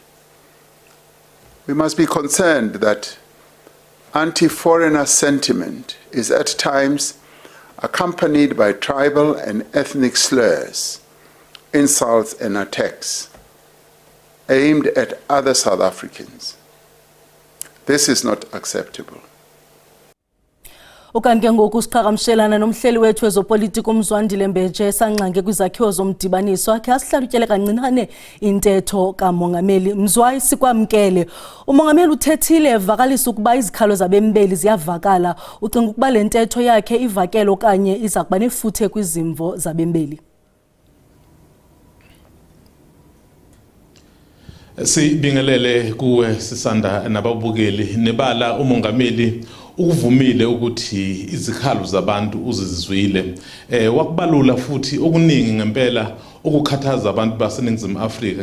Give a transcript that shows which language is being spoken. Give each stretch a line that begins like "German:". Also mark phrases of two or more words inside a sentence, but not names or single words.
English: We must be concerned that anti-foreigner sentiment is at times accompanied by tribal and ethnic slurs, insults and attacks aimed at other South Africans. This is not acceptable.
Xhosa: Ukanti ngoku siqhagamshelana nomhleli wethu wezopolitiko uMzwandile Mbeje sangxange kwizakhiwo zomdibaniso akhe asihlalutyele kancinane intetho kamongameli. Mzwayi sikwamkele. Umongameli uthethile evakalisa ukuba izikhalo zabembeli ziyavakala. Ucinga ukuba le ntetho yakhe ivakele okanye iza kuba nefuthe kwizimvo zabembeli?
Zulu: Sibingelele kuwe sisanda nababukeli nebala umongameli ukuvumile ukuthi izikhalo zabantu uzizizwile wakubalula futhi okuningi ngempela ukukhathaza abantu baseNingizimu Afrika.